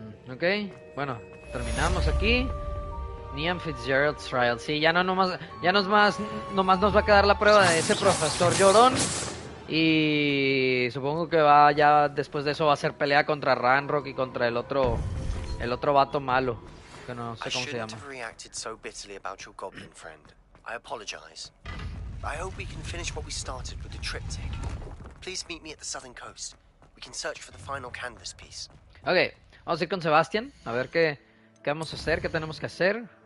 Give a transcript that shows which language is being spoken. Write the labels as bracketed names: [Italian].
[Spanish] Ok, bueno, terminamos aquí. [English] Niam Fitzgerald's Trial. [Spanish] Sí, ya no nomás, nomás nos va a quedar la prueba de ese profesor llorón. Y supongo que va ya después de eso va a ser pelea contra Ranrock y contra el otro vato malo, que no sé cómo se llama. [English] I shouldn't have reacted so bitterly about your goblin friend. I apologize. I hope we can finish what we started with the triptych. Please meet me at the southern coast. We can search for the final canvas piece. [Spanish] Ok, vamos a ir con Sebastián a ver qué vamos a hacer, qué tenemos que hacer.